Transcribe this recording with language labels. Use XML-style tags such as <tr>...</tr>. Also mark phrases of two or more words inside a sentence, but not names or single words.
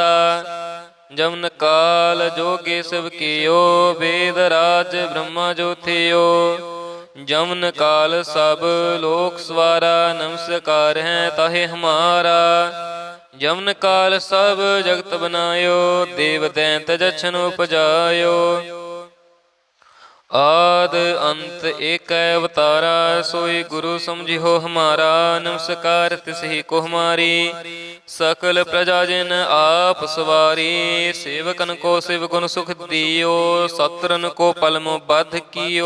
<pa>ਜਮਨ ਕਾਲ ਜੋਗੇ ਸਿਵ ਕੀਓ ਵੇਦ ਰਾਜ ਬ੍ਰਹਮਾ ਜੋ ਥਿਓ। ਜਮਨ ਕਾਲ ਸਭ ਲੋਕ ਸਵਾਰਾ ਨਮਸਕਾਰ ਹੈ ਤਾਹੇ ਹਮਾਰਾ। ਜਮਨ ਕਾਲ ਸਭ ਜਗਤ ਬਨਾਇਓ ਦੇਵ ਦੈਂਤ ਜਛਨ ਉਪਜਾਇਓ। ਆਦ ਅੰਤ ਏਕ ਅਵਤਾਰਾ, ਸੋਈ ਗੁਰੂ ਸਮਝਿਹੋ ਹਮਾਰਾ। ਨਮਸਕਾਰ ਤਿਸਹਿ ਕੋ ਹਮਾਰੀ, ਸਕਲ ਪ੍ਰਜਾ ਜਿਨ ਆਪ ਸਵਾਰੀ। ਸੇਵਕਨ ਕੋ ਸ਼ਿਵ ਗੁਣ ਸੁਖ ਦੀਓ, ਸਤ੍ਰਨ ਕੋ ਪਲ ਮੋ ਬਧ ਕੀਓ।</pa>